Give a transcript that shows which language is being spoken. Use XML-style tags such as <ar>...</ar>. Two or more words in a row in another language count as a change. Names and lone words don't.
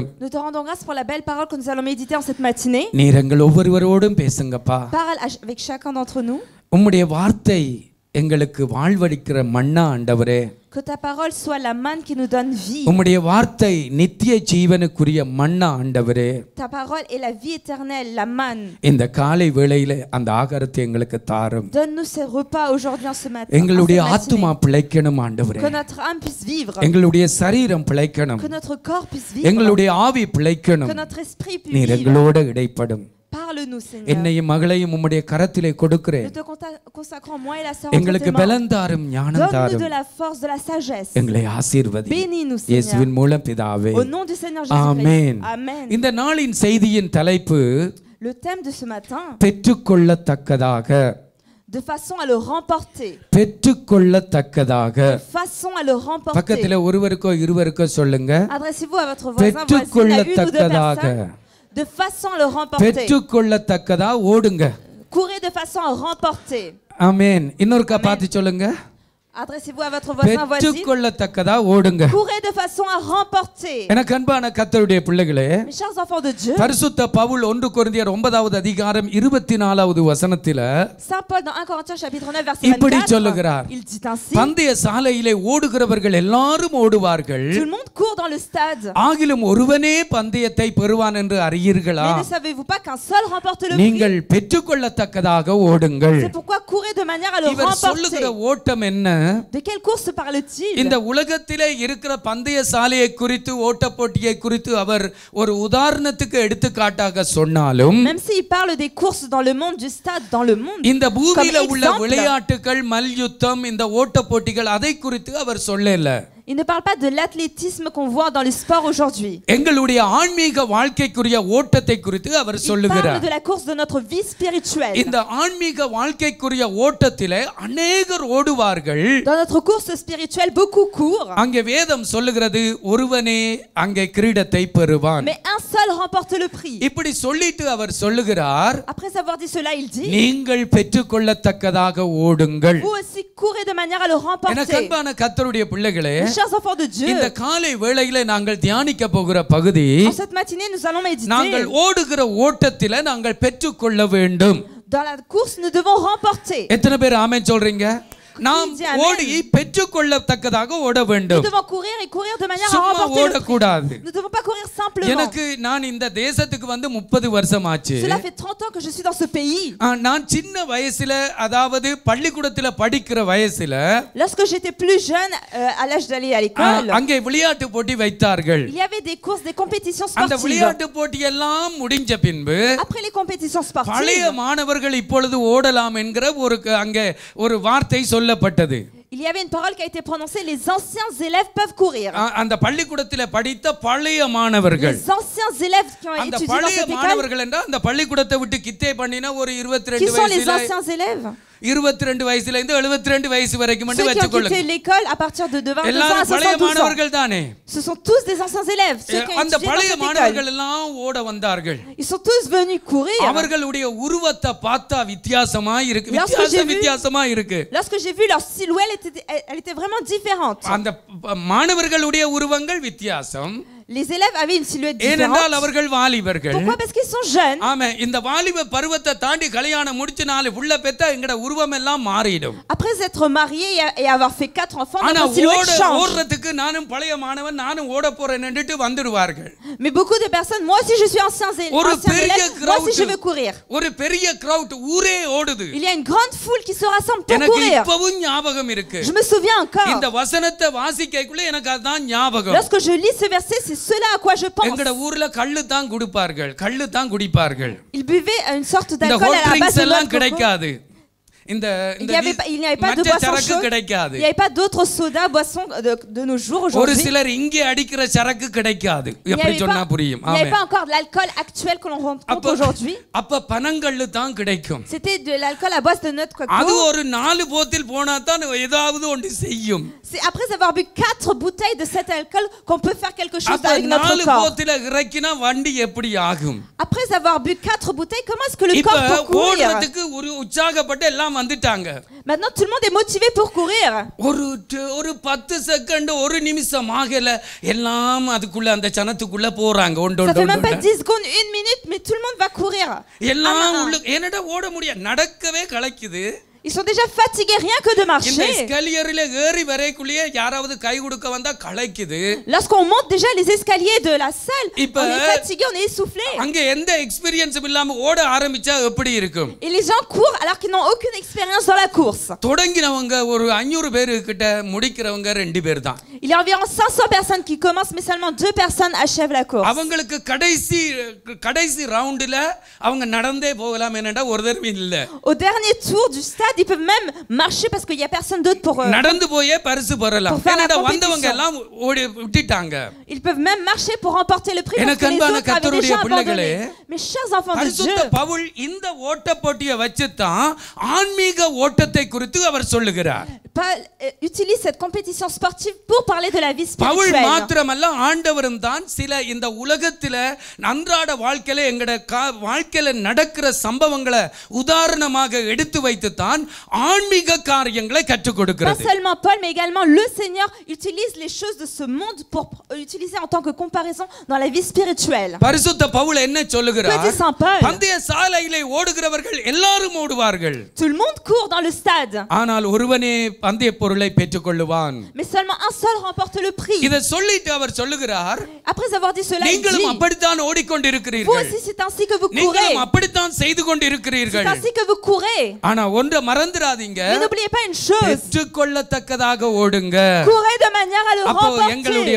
<fr>nous te rendons grâce pour la belle parole que nous allons méditer en cette matinée.</fr> <ta>நீர் எங்கள் ஒவ்வொருவரோடும் பேசுங்கப்பா.</ta> <fr>Parle avec chacun d'entre nous.</fr> <ta>உம்முடைய வார்த்தை எங்களுக்கு வாழ்வளிக்கிற மன்னா ஆண்டவரே.</ta> <fr>Que ta parole soit la manne qui nous donne vie.</fr> <ta>உம்முடைய வார்த்தை நித்திய ஜீவனுக்குரிய மன்னா ஆண்டவரே.</ta> <fr>Ta parole est la vie éternelle, la manne.</fr> <ta>இந்த காலை வேளையிலே அந்த ஆகாரத்தை எங்களுக்கு தாரும்.</ta> <fr>Donne-nous ce repas aujourd'hui en ce matin.</fr> <ta>எங்களுடைய ஆத்துமா பிழைக்கணும் ஆண்டவரே.</ta> <fr>Que notre âme puisse vivre.</fr> <ta>எங்களுடைய சரீரம் பிழைக்கணும்.</ta> <fr>Que notre corps puisse vivre.</fr> <ta>எங்களுடைய ஆவி பிழைக்கணும்.</ta> <fr>Que notre esprit puisse</fr> <ta>நீர்</ta> <fr>vivre.</fr> <ta>எங்களோட இடைப்படும்.</ta> <fr>Parle-nous, Seigneur.</fr> <ta>என்னையும் மகளையும் உம்முடைய கரத்திலே கொடுக்கிறேன்.</ta> <fr>Nous te consacrons moi et la sœur.</fr> <ta>எங்களுக்கு பலன் தாரும், ஞானம்</ta> <fr>Donne-nous</fr> <ta>தாரும்.</ta> <fr>de la force, de la sagesse.</fr> <ta>எங்களை ஆசீர்வதி.</ta> <fr>Bénis-nous,</fr> <ta>இயேசுவின்</ta> <fr>Seigneur.</fr> <ta>மூலம் பிதாவே.</ta> <fr>Au nom du Seigneur Jésus-Christ.</fr> <ta>ஆமென்.</ta> <fr>Amen.</fr> <ta>இந்த நாளின் செய்தியின் தலைப்பு</ta> <fr>Le thème de ce matin,</fr> <ta>பெற்றுக்கொள்ளத்தக்கதாக.</ta> <fr>de façon à le remporter.</fr> <ta>பெற்றுக்கொள்ளத்தக்கதாக.</ta> <fr>De façon à le remporter.</fr> <ta>பக்கத்துல ஒருவருக்கோ இருவருக்கோ சொல்லுங்க.</ta> <fr>Adressez-vous à votre voisin, voisine, à une ou deux</fr> <ta>பெற்றுக்கொள்ளத்தக்கதாக.</ta> <fr>personnes. De façon à le remporter.</fr> <ta>பெற்றுக்கொள்ளத்தக்கதா ஓடுங்க.</ta> <fr>Courez de façon à remporter.</fr> <ta>ஆமென். இன்னொருக்கா பார்த்து சொல்லுங்க.</ta> <fr>Adressez-vous à votre voisin, voisine.</fr> <ta>பெற்றுக்கொள்ளத்தக்கதா ஓடுங்க.</ta> <fr>Courez de façon à remporter.</fr> <ta>எனக்கு அன்பான கர்த்தருடைய பிள்ளைகளே,</ta> <fr>Mes chers enfants de Dieu,</fr> <ta>பரிசுத்த பவுல் 1 கொரிந்தியர் 9வது அதிகாரம் 24வது வசனத்தில</ta> <fr>Saint Paul dans 1 Corinthiens chapitre 9 verset</fr> <ta>இப்படி</ta> <fr>24,</fr> <ta>சொல்லுகிறார்.</ta> <fr>il dit ainsi,</fr> <ta>பந்தய சாலையிலே ஓடுகிறவர்கள் எல்லாரும் ஓடுவார்கள்,</ta> <fr>tout le monde court dans le stade.</fr> <ta>ஆகிலும் ஒருவனே பந்தயத்தை பெறுவான் என்று அறியீர்களா?</ta> <fr>Mais ne savez-vous pas qu'un seul remporte le prix?</fr> <ta>நீங்கள் பெற்றுக்கொள்ளத்தக்கதாக ஓடுங்கள்.</ta> <fr>C'est pourquoi courez de manière à le</fr> <ta>இவர் சொல்லுகிற</ta> <fr>remporter.</fr> <ta>ஓட்டம் என்ன?</ta> <fr>De quelle course parle-t-il?</fr> <ta>இந்த உலகத்திலே இருக்கிற பந்தய சாலையை குறித்து, ஓட்ட போட்டியை குறித்து அவர் ஒரு உதாரணத்துக்கு எடுத்துக்காட்டாக சொன்னாலும்,</ta> <fr>Même s'il parle des courses dans le monde, du stade dans le monde,</fr> <ta>இந்த பூமியில</ta> <fr>Comme</fr> <ta>உள்ள</ta> <fr>exemple.</fr> <ta>விளையாட்டுகள், மல்யுத்தம், இந்த ஓட்ட போட்டிகள் அதை குறித்து அவர் சொல்லல.</ta> <fr>il ne parle pas de l'athlétisme qu'on voit dans le sport aujourd'hui.</fr> <ta>எங்களுடைய ஆன்மீக வாழ்க்கைக்குரிய ஓட்டத்தை குறித்து அவர்</ta> <fr>Il parle</fr> <ta>சொல்லுகிறார்.</ta> <fr>de la course de notre vie spirituelle.</fr> <ta>இந்த ஆன்மீக வாழ்க்கைக்குரிய ஓட்டத்திலே அநேகர் ஓடுவார்கள்.</ta> <fr>Dans notre course spirituelle, beaucoup courent.</fr> <ta>அங்கே வேதம் சொல்லுகிறது, ஒருவனே அங்கே கிரீடத்தை பெறுவான்.</ta> <fr>Mais un seul remporte le prix.</fr> <ta>இப்படி சொல்லிட்டு அவர் சொல்லுகிறார்,</ta> <fr>Après avoir dit cela, il dit,</fr> <ta>நீங்கள் பெற்றுக்கொள்ளத்தக்கதாக ஓடுங்கள்.</ta> <fr>vous aussi courez de manière à le remporter.</fr> <ta>எனக்கு அன்பான கர்த்தருடைய பிள்ளைகளே,</ta> <fr>Chers enfants de Dieu,</fr> <ta>இந்த காலை வேளையிலே நாங்கள் தியானிக்க போகிற பகுதி,</ta> <fr>en cette matinée, nous allons méditer.</fr> <ta>நாங்கள் ஓடுகிற ஓட்டத்திலே நாங்கள் பெற்றுக்கொள்ள வேண்டும்.</ta> <fr>Dans la course, nous devons remporter.</fr> <ta>எத்தனை பேர் ஆமென் சொல்றீங்க? நாம் ஓடி பெற்றுக்கொள்ளத்தக்கதாக ஓட வேண்டும்.</ta> <fr>Nous devons courir et courir de manière à</fr> <ta>சும்மா</ta> <fr>remporter le prix.</fr> <ta>ஓடக்கூடாது.</ta> <fr>Nous ne devons pas courir simplement.</fr> <ta>எனக்கு நான் இந்த தேசத்துக்கு வந்து 30 வருஷம் ஆச்சு.</ta> <fr>Cela fait 30 ans que je suis dans ce pays.</fr> <ta>நான் சின்ன வயசுல, அதாவது பள்ளிக்கூடத்துல படிக்கிற வயசுல,</ta> <fr>Lorsque j'étais plus jeune, à l'âge d'aller à l'école,</fr> <ta>அங்கே விளையாட்டு போட்டி வைத்தார்கள்.</ta> <fr>il y avait des courses, des compétitions</fr> <ta>அந்த</ta> <fr>sportives.</fr> <ta>விளையாட்டு போட்டி எல்லாம் முடிஞ்ச பின்பு</ta> <fr>Après les compétitions</fr> <ta>பழைய</ta> <fr>sportives,</fr> <ta>மாணவர்கள் இப்பொழுது ஓடலாம் என்கிற அங்கே ஒரு வார்த்தை சொல்லப்பட்டது.</ta> <fr>il y avait une parole qui a été prononcée, les anciens élèves peuvent courir.</fr> <ta>அந்த பள்ளிக்கூடத்துல படித்த பழைய மாணவர்கள்,</ta> <fr>Les anciens élèves qui ont</fr> <ta>அந்த</ta> <fr>étudié dans</fr> <ta>பழைய</ta> <fr>cette école,</fr> <ta>மாணவர்கள் என்றால் அந்த பள்ளிக்கூடத்தை விட்டு கித்தே பண்ணினா ஒரு</ta> <fr>qui</fr> <ta>22</ta> <fr>sont les</fr> <ta>வயசுல,</ta> <fr>anciens élèves?</fr> <ta>22 வயசுல இருந்து 72 வயசு வரைக்கும்</ta> <fr>Ceux qui ont</fr> <ta>வெச்சுக்கொள்ளுங்க.</ta> <fr>quitté l'école à partir de 22 ans à</fr> <ta>எல்லாரும் பழைய</ta> <fr>72 ans.</fr> <ta>மாணவர்கள் தானே.</ta> <fr>Ce sont tous des anciens élèves. Ceux qui ont</fr> <ta>அந்த</ta> <fr>étudié dans</fr> <ta>பழைய</ta> <fr>cette école.</fr> <ta>மாணவர்கள் எல்லாம் ஓட வந்தார்கள்.</ta> <fr>Ils sont tous venus courir.</fr> <ta>அவர்களுடைய உருவத்தை பார்த்தா வித்தியாசமா இருக்கு. வித்தியாசமா இருக்கு.</ta> <fr>Lorsque j'ai vu leur silhouette, elle était vraiment différente.</fr> <ta>அந்த மாணவர்களுடைய உருவங்கள் வித்தியாசம்.</ta> <fr>Les élèves avaient une silhouette</fr> <ta>ஏனென்றால்</ta> <fr>différente.</fr> <ta>அவர்கள் வாலிபர்கள்.</ta> <fr>Pourquoi? Parce qu'ils sont jeunes.</fr> <ta>ஆமா, இந்த வாலிப பருவத்தை தாண்டி கல்யாணம் முடிச்சு 4 புள்ள பெத்தா எங்கட உருவம் எல்லாம் மாறிடும்.</ta> <fr>Après être marié et avoir fait 4 enfants,</fr> <ta>ஆனா</ta> <fr>notre silhouette change.</fr> <ta>ஓடுறதுக்கு நானும் பழைய மாணவன், நானும் ஓட போறேன்னுட்டு வந்துடுவார்கள்.</ta> <fr>Mais beaucoup de personnes, moi aussi je suis ancien élève, moi aussi je veux courir.</fr> <ta>ஒரு பெரிய crowd, ஊரே ஓடுது.</ta> <fr>Il y a une grande foule qui se rassemble pour</fr> <ta>எனக்கு</ta> <fr>courir.</fr> <ta>இப்பவும் ஞாபகம் இருக்கு.</ta> <fr>Je me souviens encore.</fr> <ta>இந்த வசனத்தை வாசிக்கைக்குள்ள எனக்கு அதான் ஞாபகம்.</ta> <fr>Lorsque je lis ce verset, c'est cela à quoi je pense.</fr> <ta>எங்கட ஊர்ல கள்ளு தான் குடிப்பார்கள், கள்ளு தான் குடிப்பார்கள்.</ta> <fr>Ils buvaient une sorte</fr> <ta>இந்த</ta> <fr>d'alcool</fr> <en>hot</en> <fr>à la base</fr> <en>drinks</en> <fr>de</fr> <ta>எல்லாம்</ta> <fr>noix de coco.</fr> <ta>கிடைக்காது.</ta> <fr>Il n'y avait pas de boisson chaude. Il n'y avait pas d'autres sodas, boissons de nos jours</fr> <ta>ஒரு</ta> <fr>aujourd'hui.</fr> <ta>சிலர் இங்கே அடிக்கிற சரக்கு கிடைக்காது.</ta> <fr>Il n'y</fr> <ta>எப்படி</ta> <fr>avait</fr> <ta>சொன்னா புரியும்?</ta> <fr>pas, il n'y avait pas encore de l'alcool actuel que l'on rencontre aujourd'hui.</fr> <ta>அப்ப பனங்கள்ளு தான் கிடைக்கும்.</ta> <fr>C'était de l'alcool à base de noix de coco.</fr> <ta>அது ஒரு 4 போத்தில் போனா தான் ஏதாவது ஒன்று செய்யும்.</ta> <fr>C'est après avoir bu 4 bouteilles de cet alcool qu'on peut faire quelque chose</fr> <ta>அப்ப</ta> <fr>avec notre</fr> <ta>4</ta> <fr>corps.</fr> <ta>போத்தில இறக்கினா வண்டி எப்படி ஆகும்?</ta> <fr>Après avoir bu 4 bouteilles, comment est-ce que le</fr> <ta>இப்ப</ta> <fr>corps peut courir?</fr> <ta>ஓடுறதுக்கு ஒரு உற்சாகப்பட்டு எல்லாம் வந்துட்டாங்க.</ta> <fr>Maintenant tout le monde est motivé pour courir.</fr> <ta>ஒரு 10 செகண்ட், ஒரு நிமிஷம் ஆகல, எல்லாம் அதுக்குள்ள அந்த சனத்துக்குள்ள போறாங்க.</ta> <fr>Ça fait même pas 10 secondes, 1 minute, mais tout le monde va courir.</fr> <ta>எல்லாம் உள்ள என்னடா ஓட முடியாது, நடக்கவே களைக்குது.</ta> <fr>Ils sont déjà fatigués rien que de</fr> <ta>இந்த</ta> <fr>marcher.</fr> <ta>எஸ்கலியரில ஏறி வரைக்குள்ளே யாராவது கை கொடுக்க வந்தா களைக்குது.</ta> <fr>Lorsqu'on monte déjà les escaliers de la salle,</fr> <ta>இப்ப</ta> <fr>on est fatigué, on est essoufflé.</fr> <ta>அங்க எந்த எக்ஸ்பீரியன்ஸும் இல்லாம ஓட ஆரம்பிச்சா எப்படி இருக்கும்?</ta> <fr>Et les gens courent alors qu'ils n'ont aucune expérience dans la course.</fr> <ta>தொடங்கினவங்க ஒரு 500 பேர் கிட்ட, முடிக்கிறவங்க 2 பேர் தான்.</ta> <fr>Il y a environ 500 personnes qui commencent, mais seulement 2 personnes achèvent la course.</fr> <ta>அவங்களுக்கு கடைசி ரவுண்டுல அவங்க நடந்தே போகலாம், என்னடா ஒரு தடவை இல்ல.</ta> <fr>Au dernier tour du stade, ils peuvent même marcher parce qu'il y a personne d'autre pour</fr> <ta>நடந்து போயே பரிசு பெறலாம். என்னடா வந்தவங்க எல்லாம் ஓடி விட்டுட்டாங்க.</ta> <fr>Ils peuvent même marcher pour remporter le prix parce que les autres avaient déjà abandonné. Mes chers enfants de Dieu,</fr> <ta>பரிசுத்த பவுல் இந்த ஓட்ட போட்டியை வச்சு தான் ஆன்மீக ஓட்டத்தை குறித்து அவர் சொல்லுகிறார்.</ta> <fr>Paul utilise cette compétition sportive pour parler de la vie</fr> <ta>பவுல்</ta> <fr>spirituelle.</fr> <ta>மாத்திரமல்ல, ஆண்டவரும் தான் சில இந்த உலகத்துல அன்றாட வாழ்க்கையில எங்கட வாழ்க்கையில நடக்கிற சம்பவங்களை உதாரணமாக எடுத்து வைத்து தான் ஆன்மீக காரியங்களை கற்றுக்</ta> <fr>Pas</fr> <ta>கொடுக்கிறது.</ta> <fr>seulement Paul, mais également le Seigneur utilise les choses de ce monde pour utiliser en tant que comparaison dans la vie spirituelle.</fr> <ta>பரிசுத்த பவுல் என்ன சொல்லுகிறார்?</ta> <fr>Que dit Saint Paul?</fr> <ta>பந்தய சாலையிலே ஓடுகிறவர்கள் எல்லாரும் ஓடுவார்கள்.</ta> <fr>Tout le monde court dans le stade.</fr> <ta>ஆனால் ஒருவனே பந்தய பொருளை பெற்றுக்கொள்ளுவான்.</ta> <fr>Mais seulement un seul remporte le prix.</fr> <ta>இத சொல்லிட்டு அவர் சொல்லுகிறார்,</ta> <fr>Après avoir dit cela, il</fr> <ta>நீங்களும்</ta> <fr>dit,</fr> <ta>அப்படித்தான்</ta> <fr>vous</fr> <ta>ஓடிக்கொண்டிருக்கிறீர்கள்.</ta> <fr>aussi c'est ainsi que vous courez.</fr> <ta>நீங்களும் அப்படித்தான் செய்து</ta> <fr>C'est</fr> <ta>கொண்டிருக்கிறீர்கள்.</ta> <fr>ainsi que vous courez.</fr> <ta>ஆனா ஒன்றை மறந்துடாதீங்க,</ta> <fr>Mais n'oubliez pas une chose.</fr> <ta>பெற்றுக்கொள்ளத்தக்கதாக ஓடுங்க.</ta> <fr>Courez de manière à le</fr> <ta>அப்போ எங்களுடைய</ta>